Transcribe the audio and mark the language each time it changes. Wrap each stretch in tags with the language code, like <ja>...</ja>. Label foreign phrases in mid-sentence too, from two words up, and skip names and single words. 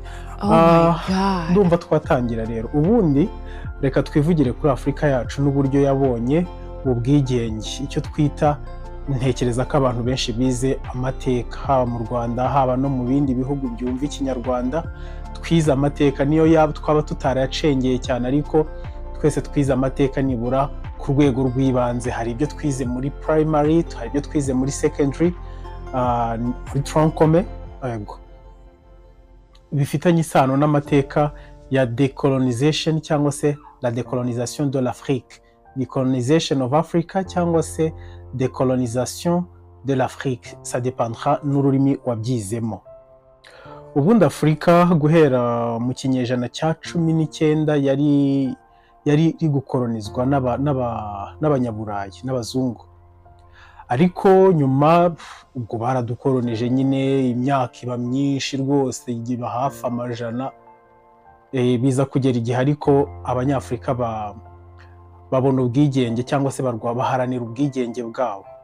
<rw>Ndumva twatangira rero. Ubundi reka twivugire kuri Afurika yacu n'uburyo yabonye ubwigenge, icyo twita, ntekereza ko abantu benshi bize amateka haba mu Rwanda haba no mu bindi bihugu byumva Ikinyarwanda, twize amateka niyo yaba twaba tutarayacengeye cyane, ariko twese twize amateka nibura ku rwego rw'ibanze. Hari ibyo twize muri primary, hari ibyo twize muri secondary, muri troncome, bifitanye isano n'amateka ya decolonization cyangwa se</rw> <fr>la décolonisation de l'Afrique,</fr> <en>decolonization of Africa</en> <rw>cyangwa se</rw> <fr>décolonisation de l'Afrique, ça dépendra</fr> <rw>n'ururimi wabyizemo. Ubundi Afurika guhera mu kinyejana cya 19 yari gukolonizwa n'abanyaburayi n'abazungu, ariko nyuma ubwo baradukolonije nyine, imyaka iba myinshi rwose, iba hafi amajana, biza kugera igihe ariko Abanyafurika babona ubwigenge cyangwa se baharanira ubwigenge bwabo.</rw>